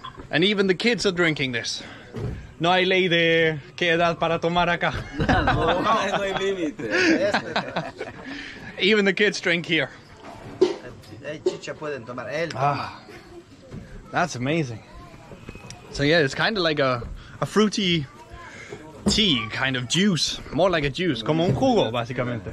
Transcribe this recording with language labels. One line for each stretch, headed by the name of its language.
English: And even the kids are drinking this.
Spanish: No hay ley de qué edad para tomar acá. No hay límite.
English: Even the kids drink here.
Spanish: Chicha pueden tomar. Él toma.
English: Ah, that's amazing. So yeah, it's kind of like a fruity tea, kind of juice. More like a juice,
Spanish: como un jugo, básicamente.